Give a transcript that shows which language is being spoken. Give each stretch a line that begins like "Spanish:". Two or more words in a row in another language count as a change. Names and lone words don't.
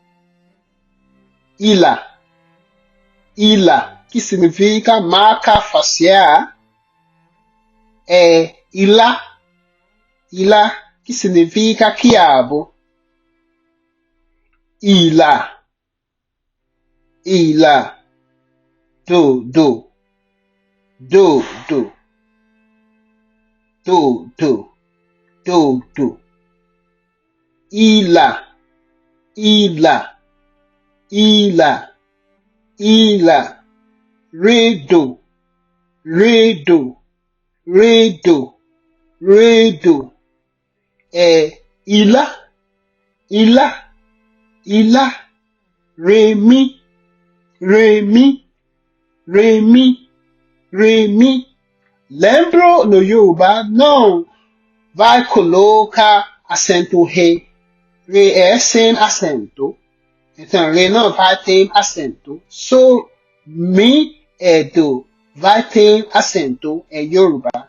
Portuguese: Ilá, que significa marca facial. Ilá, que significa quiabo. Ilá, do. Ilá, redo. Ilá, remi. Lembra, no Yoruba não vai colocar acento re. Re é sem acento. Então, re não vai ter acento. Só mi e do vai ter acento em Yoruba.